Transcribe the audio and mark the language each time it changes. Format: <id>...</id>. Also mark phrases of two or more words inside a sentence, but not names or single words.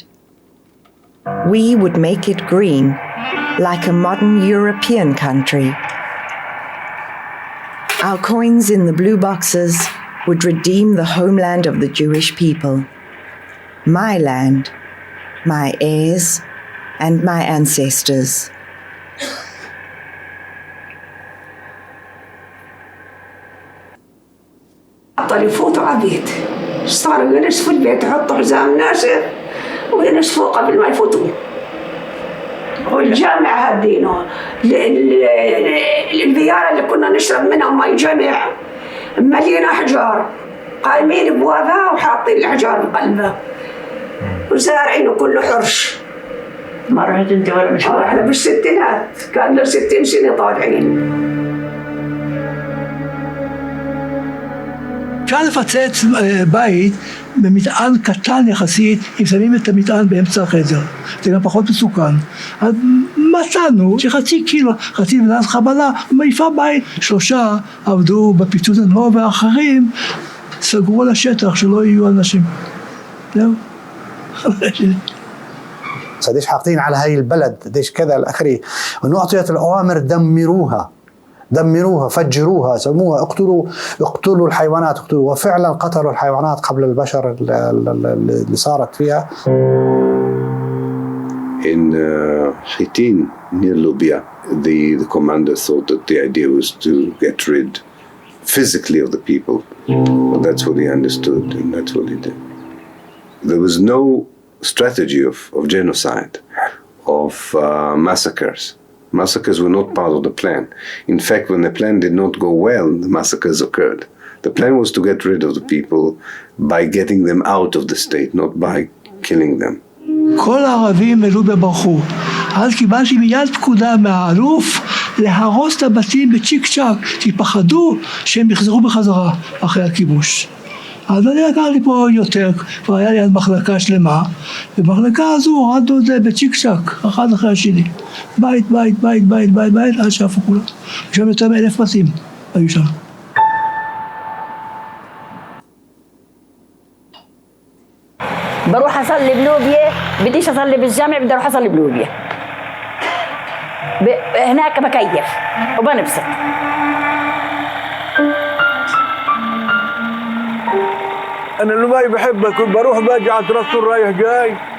<en>We would make it green, like a modern European country. Our coins in the blue boxes would redeem the homeland of the Jewish people. My land, my heirs, and my ancestors.</en> <ar>بطل يفوتوا على البيت صاروا ينشفوا البيت يحطوا حزام ناشف وينشفوه قبل ما يفوتوا والجامع هدينه البيارة اللي كنا نشرب منها مي جامع مليانة أحجار قايمين بوابها وحاطين الأحجار بقلبها وزارعينه كله حرش ما رحت انت ولا مش احنا بالستينات كان له 60 سنه طالعين.</ar> <he>אפשר לפצץ בית במטען קטן יחסית, אם שמים את המטען באמצע החדר, זה גם פחות מסוכן. אז מצאנו שחצי קילו, חצי מנס חבלה, מעיפה בית. 3 עבדו בפיצוץ הנור ואחרים סגרו על השטח שלא יהיו אנשים. זהו.</he> <ar>قديش حاطين على هاي البلد قديش كذا الأخري، وإنه أعطيت الأوامر دمروها فجروها سموها اقتلوا الحيوانات اقتلوا، وفعلا قتلوا الحيوانات قبل البشر اللي صارت فيها.</ar> <en>In Chitin near Lubia, the commander thought that the idea was to get rid physically of the people. Well, that's what he understood, and that's what he did. There was no strategy of genocide, of massacres. Massacres were not part of the plan. In fact, when the plan did not go well, the massacres occurred. The plan was to get rid of the people by getting them out of the state, not by killing them.</en> <he>כל הערבים מלובה ברחו. אז קיבלתי מיד פקודה מהאלוף להרוס את הבתים בצ'יק צ'אק, כי פחדו שהם יחזרו בחזרה אחרי הכיבוש. אז אני לקחתי פה יותר, כבר היה לי אז מחלקה שלמה, ובמחלקה הזו הורדנו את זה בצ'יק צ'אק, אחד אחרי השני. בית, עד שעפו כולם. שם יותר מ1,000 בתים היו שם.</he> <ar>بروح اصلي بلوبيا، بديش اصلي بالجامع، بدي اروح اصلي بلوبيا. هناك بكيف وبنبسط. انا اللي ما بحبه كنت بروح باجي على تراكتور رايح جاي.</ar>